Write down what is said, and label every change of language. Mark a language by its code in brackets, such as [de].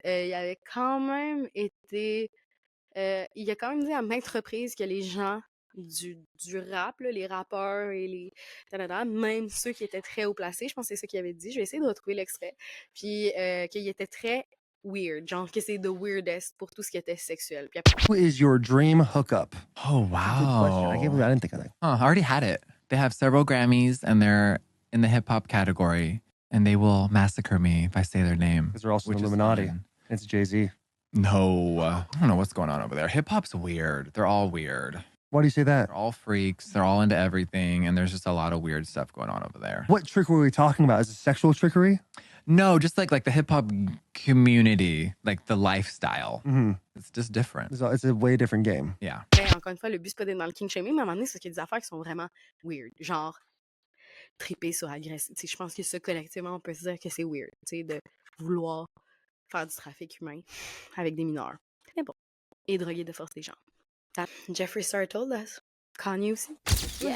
[fr] Il avait quand même été. Il a quand même dit à maintes reprises que les gens du rap, là, les rappeurs et les tadada, même ceux qui étaient très haut placés, je pense que c'est ça qu'il avait dit. Je vais essayer de retrouver l'extrait. Puis qu'il était très weird, genre que c'est [en] the weirdest [fr] pour tout ce qui était sexuel. Puis après, [en] Who is your dream hookup? Oh, Good question. I can't believe I wow. didn't think of that. I already had it. They have several Grammys and they're in the hip hop category, and they will massacre me if I say their name. Because they're also which the is Illuminati. fine. It's Jay-Z. No, I don't know what's going on over there. Hip hop's weird. They're all weird. Why do you say that? They're all freaks. They're all into everything, and there's just a lot of weird stuff going on over there. What trick were we talking about? Is it sexual trickery? No, just like the hip hop community, like the lifestyle. Mm-hmm. It's just different. It's a way different game. Yeah. [fr] encore une fois, le but, c'est pas d'être dans le king shaming, mais à un moment donné, c'est qu'il y a des affaires qui sont vraiment weird. Genre, triper sur agressif. Je pense que ça, collectivement, on peut se dire que c'est weird, de vouloir faire du trafic humain avec des mineurs. Mais bon. Et droguer de force des gens. [en] Jeffree Star told us. [fr] Kanye aussi. [en] Yeah.